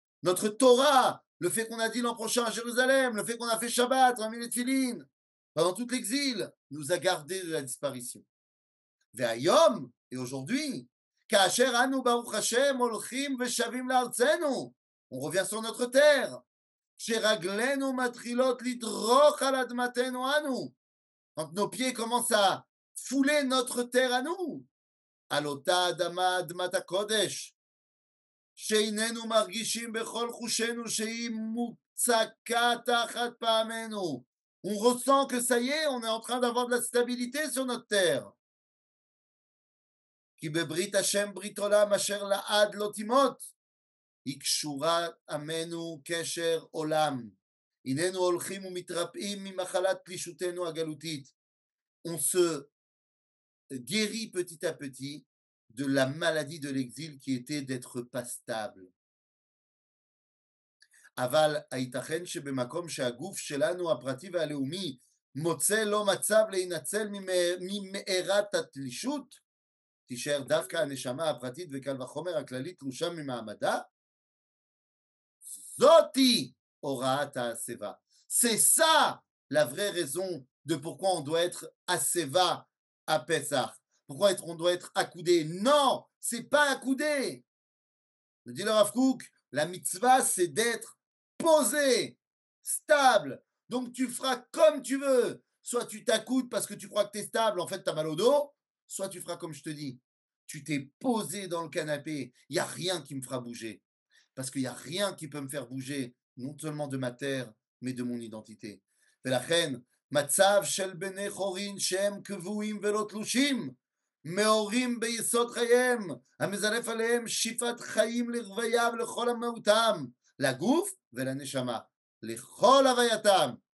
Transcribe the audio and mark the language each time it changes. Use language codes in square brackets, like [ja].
[fr] Notre Torah, le fait qu'on a dit l'an prochain à Jérusalem, le fait qu'on a fait Shabbat, on a mis les tefilines, pendant tout l'exil, nous a gardé de la disparition. [he] והיום, [fr] et aujourd'hui, [he] כאשר אנו ברוך השם הולכים ושבים לארצנו, [fr] on revient sur notre terre, [he] שרגלינו מתחילות לדרוך על אדמתנו אנו, [fr] quand nos pieds commencent à fouler notre terre à nous, [he] על אותה אדמה, אדמת הקודש, שאיננו מרגישים בכל חושנו שהיא מוצקה תחת פעמנו. [fr] On ressent que ça y est, on est en train d'avoir de la stabilité sur notre terre. [he] כי בברית השם ברית עולם אשר לעד לא תימות, היא קשורה עמנו קשר עולם. הננו הולכים ומתרפאים ממחלת פלישותנו הגלותית. [fr] On se guérit petit à petit de la maladie de l'exil qui était d'être pas stable. [he] אבל הייתכן שבמקום שהגוף שלנו הפרטי והלאומי מוצא לו מצב להינצל ממארת התלישות, תישאר דווקא הנשמה הפרטית וקל וחומר הכללית תלושה ממעמדה? זאתי הוראת ההסבה. [fr] C'est ça la vraie raison de pourquoi on doit être [he] הסבה [fr] à Pessah. Pourquoi on doit être accoudé? Non, c'est pas accoudé. Le dit le Rav Kook, la mitzvah, c'est d'être posé, stable. Donc tu feras comme tu veux. Soit tu t'accoudes parce que tu crois que tu es stable, en fait tu as mal au dos. Soit tu feras comme je te dis. Tu t'es posé dans le canapé. Il n'y a rien qui me fera bouger. Parce qu'il n'y a rien qui peut me faire bouger, non seulement de ma terre, mais de mon identité. [he] ולכן, מצב של בני חורין שהם קבועים ולא תלושים, מאורים ביסוד חייהם, המזרף עליהם שיפת חיים לרוויה ולכל המהותם, לגוף ולנשמה, לכל הווייתם.